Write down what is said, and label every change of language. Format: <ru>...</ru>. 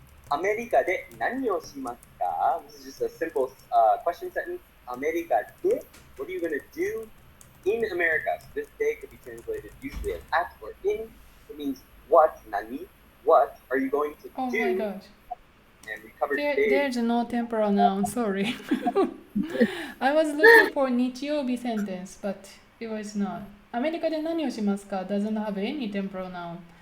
<ja>アメリカで何をしますか?</ja> <en>This is just a simple question sentence.</en> <ja>アメリカで</ja> <en>What are you going to do in America? So this day could be translated usually as at or in. It means what, 何?What are you going to Oh do? my gosh. And we covered today. There's no temporal noun, sorry. I was looking for 日曜日 sentence, but it was not.</en> <ja>アメリカで何をしますか</ja> <en>doesn't have any temporal noun.</en>